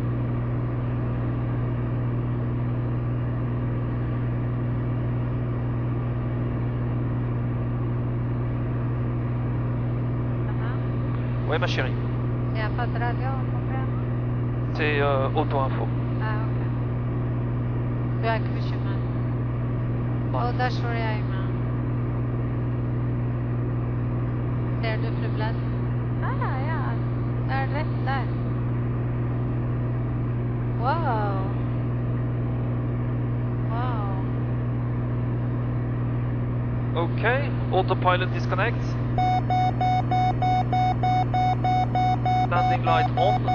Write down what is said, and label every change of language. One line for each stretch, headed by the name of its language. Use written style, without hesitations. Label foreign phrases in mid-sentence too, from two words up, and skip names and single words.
French: Ça va? Ouais ma chérie, Il n'y a pas de radio, Propriano? c'est auto-info.
Turkish: Ah, ok. Bırakmışım ben. O da şurayayım.
Swedish: Ser du flyplats? Ah, ja. Det är rätt där.
English: Wow. Wow. Okay, autopilot disconnect. Standing light on.